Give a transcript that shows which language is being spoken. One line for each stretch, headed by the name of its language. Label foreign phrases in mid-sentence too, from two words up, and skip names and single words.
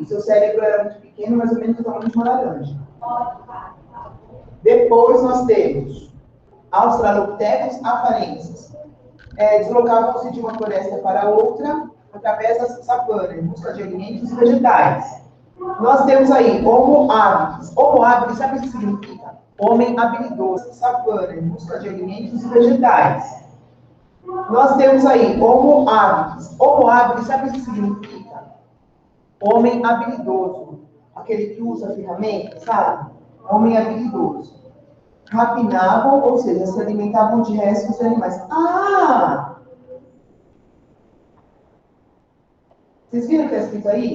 Portuguese: Seu cérebro era muito pequeno, mais ou menos do tamanho de uma laranja. Depois nós temos Australopithecus afarensis. Deslocavam-se de uma floresta para outra através da savana, em busca de alimentos vegetais. Nós temos aí Homo habilis. Homo habilis, sabe o que significa? Homem habilidoso, savana, em busca de alimentos vegetais. Nós temos aí Homo habilis. Homo habilis, sabe o que significa? Homem habilidoso. Aquele que usa ferramentas, sabe? Homem habilidoso. Rapinavam, ou seja, se alimentavam de restos de animais. Ah! Vocês viram o que está escrito aí?